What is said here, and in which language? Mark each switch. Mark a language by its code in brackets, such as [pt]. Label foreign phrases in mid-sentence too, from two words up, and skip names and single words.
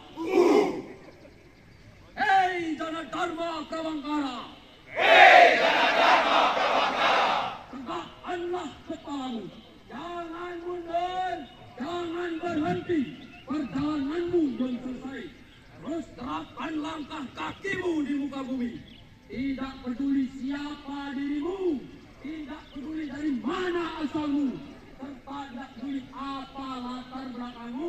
[id] Hei Jana Dharma Prabangkara. Hei Jana Dharma Prabangkara. Tegakkanlah kepalamu. Jangan mundur, jangan berhenti. Perjalananmu belum selesai. Terus terapkan langkah kakimu di muka bumi. Tidak peduli siapa dirimu, tidak peduli dari mana asalmu, serta tidak peduli apa latar belakangmu.